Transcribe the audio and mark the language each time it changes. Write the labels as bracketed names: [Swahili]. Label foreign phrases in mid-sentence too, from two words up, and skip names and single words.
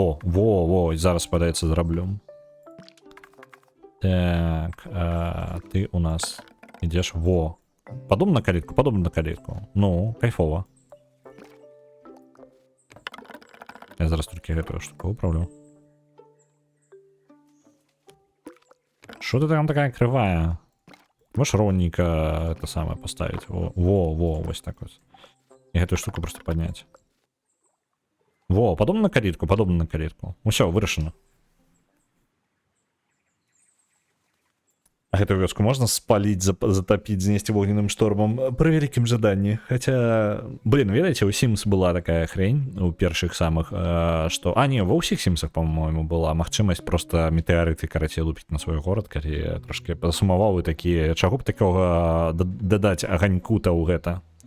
[Belarusian] О, во, зараз падаецца зраблю. Так, ты у нас ідзеш, во. Падобна на калітку. Ну, кайфова. Я зараз толькі гэтую штуку выправлю. [Russian] Что ты там такая кривая? Можешь ровненько это самое поставить. Во, вот так вот. И эту штуку просто поднять. Во, подобно на калитку. Ну все, вырашено. [Belarusian] А эту вёску можна спаліць, затапіць, знесці вогненным штормам пры вялікім жаданні. Хаця, блин, ведаеце, у Sims была такая хрень у першых самых, што... не, ва ўсіх Сімсах, по-моему, была магчымасць просто метэарыты, карацей, лупіць на свой горад, калі трошки засумаваў і такі, чаго б такога дадаць аганьку-то ў гэта.